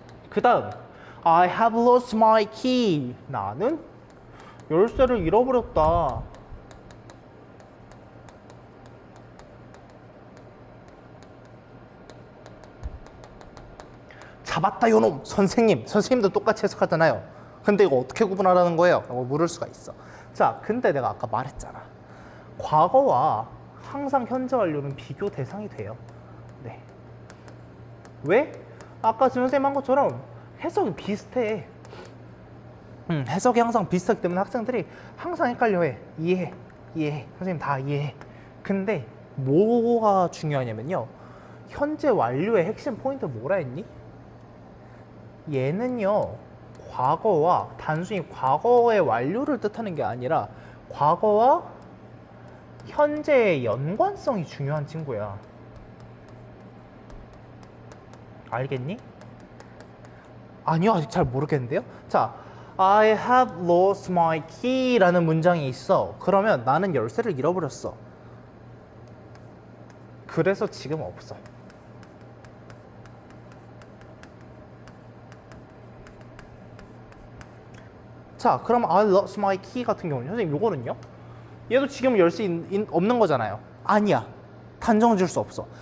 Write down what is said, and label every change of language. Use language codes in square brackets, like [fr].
[ko] 그 다음 [en] I have lost my key. [ko] 나는 열쇠를 잃어버렸다. 잡았다 요놈. 선생님도 똑같이 해석하잖아요. 근데 이거 어떻게 구분하라는 거예요? 라고 물을 수가 있어. 자, 근데 내가 아까 말했잖아. 과거와 항상 현재 완료는 비교 대상이 돼요. 네. 왜? 아까 지금 선생님 한 것처럼 해석이 비슷해. 해석이 항상 비슷하기 때문에 학생들이 항상 헷갈려해. 이해해. 선생님 다 이해해. 근데 뭐가 중요하냐면요. 현재 완료의 핵심 포인트 뭐라 했니? 얘는요. 과거와 단순히 과거의 완료를 뜻하는 게 아니라 과거와 현재의 연관성이 중요한 친구야. 알겠니? 아니요, 아직 잘 모르겠는데요. [en] 자, I have lost my key [ko] 라는 문장이 있어. 그러면 나는 열쇠를 잃어버렸어. 그래서 지금 없어. 자, 그럼 [en] I lost my key [ko] 같은 경우는 선생님 요거는요? 얘도 지금 열쇠 없는 거잖아요. 아니야. 단정 지을 수 없어.